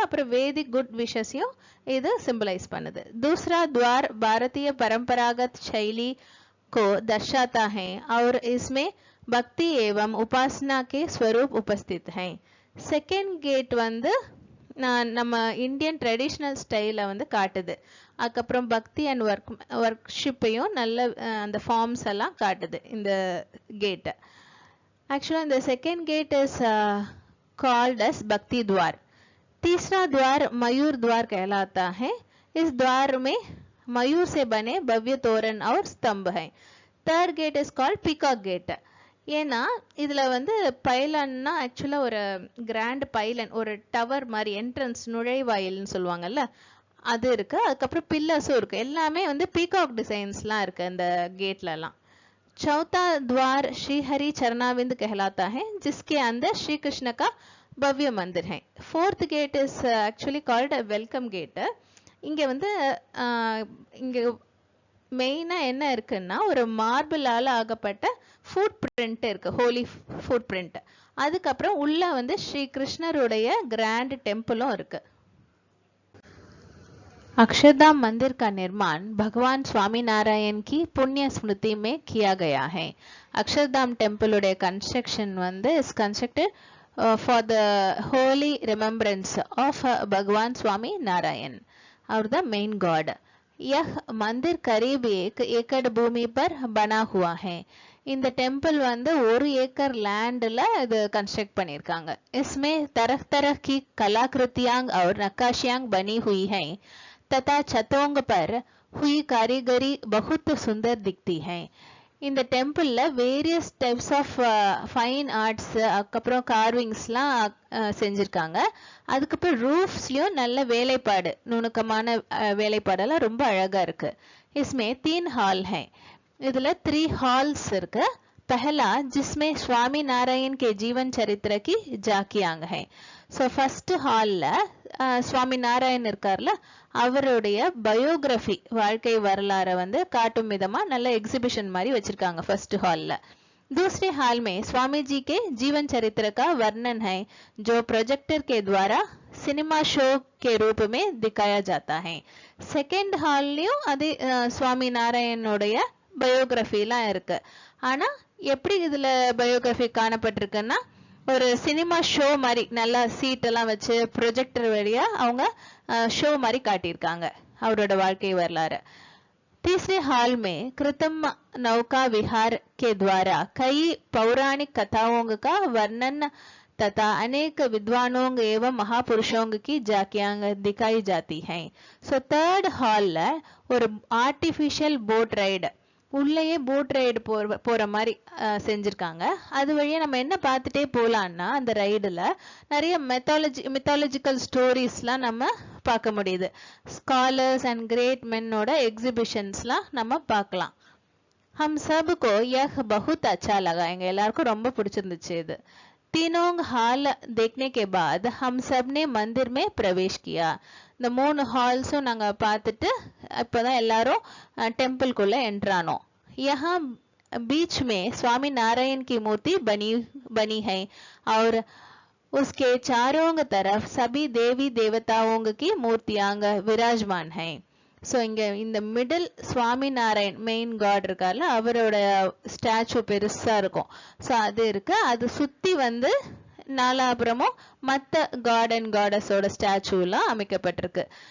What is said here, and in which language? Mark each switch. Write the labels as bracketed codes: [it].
[ta] அப்புறம் வேதிக் குட் விஷஸையும் இது சிம்பலைஸ் பண்ணுது. [hi] दूसरा द्वार भारतीय परंपरागत शैली को दर्शाता है और इसमें भक्ति एवं उपासना के स्वरूप उपस्थित हैं. [ta] सेकेंड गेट வந்து நம்ம இந்தியன் ட்ரெடிஷ்னல் ஸ்டைல வந்து காட்டுது. அதுக்கப்புறம் பக்தி அண்ட் ஒர்க்ஷிப்பையும் நல்ல அந்த ஃபார்ம்ஸ் எல்லாம் காட்டுது இந்த gate. [en] Actually the second gate is called as Bhakti Dwar. [hi] तीसरा द्वार मयूर द्वार कहलाता है. इस द्वार में मयूर से बने भव्य तोरण और स्तंभ हैं. [en] Third gate is called peacock gate. [ta] ஏன்னா இதுல வந்து பைலன்னா ஆக்சுவலா ஒரு கிராண்ட் பைலன், ஒரு டவர் மாதிரி என்ட்ரன்ஸ் நுழைவாயில்னு சொல்லுவாங்கல்ல, அது இருக்கு. அதுக்கப்புறம் பில்லர்ஸும் இருக்கு. எல்லாமே வந்து பீகாக் டிசைன்ஸ்லாம் இருக்கு இந்த கேட்ல எல்லாம். [hi] चौथा द्वार श्री हरि चरणाविंद कहलाता है जिसके अंदर श्री कृष्ण का भव्य मंदिर है. [en] Fourth gate is actually called welcome gate. [ta] இங்க வந்து இங்க மெயினா என்ன இருக்குன்னா ஒரு மார்பிளால ஆகப்பட்ட ஃபுட் பிரிண்ட் இருக்கு, ஹோலி ஃபுட் பிரிண்ட். அதுக்கப்புறம் உள்ள வந்து ஸ்ரீ கிருஷ்ணருடைய கிராண்ட் டெம்பிளும் இருக்கு. [hi] अक्षरधाम मंदिर का निर्माण भगवान स्वामी नारायण की पुण्य स्मृति में किया गया है. [en] Akshardham temple उடைய construction வந்து is constructed for the holy remembrance of Bhagwan Swami Narayan और the main god. [hi] यह मंदिर करीब 1 एकड़ भूमि पर बना हुआ है. [ta] இந்த டெம்பிள் வந்து 1 ஏக்கர் லேண்ட்ல இது கன்ஸ்ட்ரக்ட் பண்ணிருக்காங்க. [hi] इसमें तरह तरह की कलाकृतियां और नक्काशियां बनी हुई हैं तथा छतों पर हुई कारीगरी बहुत सुंदर दिखती है. [ta] இந்த டெம்பிள்ல various types of fine arts, அதுக்கப்புறம் கார்விங்ஸ்லாம் செஞ்சிருக்காங்க. அதுக்கப்புறம் ரூஃப்ஸ்லயும் நல்ல வேலைப்பாடு, நுணுக்கமான வேலைப்பாடெல்லாம் ரொம்ப அழகா இருக்கு. [hi] इसमें 3 हॉल हैं. [ta] இதுல 3 हॉल्स இருக்கு. [hi] पहला जिसमें स्वामी नारायण के जीवन चरित्र की झांकियां हैं. [ta] सो फर्स्ट हॉல்ல சுவாமி நாராயண் இருக்கார்ல, அவருடைய பயோகிராஃபி வாழ்க்கை வரலாறை வந்து காட்டும் விதமா நல்ல எக்ஸிபிஷன் மாதிரி வச்சிருக்காங்க फर्स्ट हॉलல. [hi] दूसरे हॉल में स्वामी जी के जीवन चरित्र का वर्णन है जो प्रोजेक्टर के द्वारा सिनेमा शो के रूप में दिखाया जाता है. [ta] सेकंड हॉलலயும் அதே சுவாமி நாராயணனுடைய பயோகிராஃபிலாம் இருக்கு. ஆனா எப்படி இதுல பயோகிராஃபி காணப்பட்டிருக்குன்னா ஒரு சினிமா ஷோ மாதிரி நல்ல சீட் எல்லாம் வச்சு ப்ரொஜெக்டர் வழியா அவங்க ஷோ மாதிரி காட்டியிருக்காங்க அவரோட வாழ்க்கை வரலாறு. [hi] तीसरे हॉल में कृत्रिम नौका विहार के द्वारा कई पौराणिक कथाओं का वर्णन तथा अनेक विद्वानों एवं महापुरुषों की झांकियां दिखाई जाती हैं. [ta] So third hall ஒரு artificial boat ride உள்ளேயே போட் ரைடு போற மாதிரி செஞ்சிருக்காங்க. அது வழியா நம்ம என்ன பார்த்துட்டே போலாம்னா அந்த ரைடுல நிறைய மித்தாலஜிக்கல் ஸ்டோரிஸ்லாம் நம்ம பார்க்க முடியுது. ஸ்காலர்ஸ் அண்ட் கிரேட் மென்னோட எக்ஸிபிஷன்ஸ்லாம் நம்ம பார்க்கலாம். [hi] हम सबको यह बहुत अच्छा लगा. [ta] எங்க எல்லாருக்கும் ரொம்ப பிடிச்சிருந்துச்சு இது. [hi] तीनों हॉल देखने के बाद हम सब ने मंदिर में प्रवेश किया. [ta] இந்த மூணு ஹால்ஸும் நாங்க பார்த்துட்டு இப்பதான் எல்லாரும் டெம்பிள்குள்ள என்ட்ரானோம். [hi] यहाँ बीच में स्वामी नारायण की मूर्ति बनी है और उसके चारों तरफ सभी देवी देवताओं की मूर्तियां विराजमान है. [ta] ஸோ இங்கே இந்த மிடில் சுவாமி நாராயண் மெயின் காட் இருக்கார்ல அவரோட ஸ்டாச்சு பெருசாக இருக்கும். ஸோ அது இருக்கு. அது சுற்றி வந்து நாலாபுரமும் மற்ற காட் அண்ட் காடஸோட ஸ்டாச்சுலாம் அமைக்கப்பட்டிருக்கு.